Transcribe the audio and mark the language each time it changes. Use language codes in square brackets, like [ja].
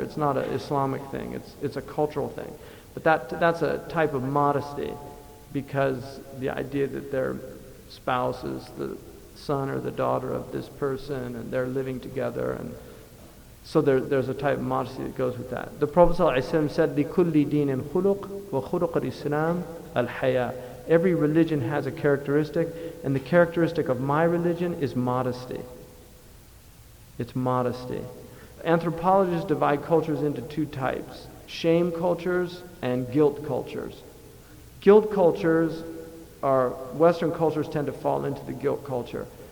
[en] It's not an Islamic thing. It's a cultural thing. But that's a type of modesty, because the idea that their spouse is the son or the daughter of this person and they're living together, and so there's a type of modesty that goes with that. The Prophet ﷺ said, [ar] لِكُلِّ دِينٍ خُلُقٍ وَخُلُقَ الْإِسْلَامِ الْحَيَاءُ. [en] Every religion has a characteristic, and the characteristic of my religion is modesty. It's modesty. Anthropologists divide cultures into two types: shame cultures and guilt cultures. Guilt cultures are, Western cultures tend to fall into the guilt culture.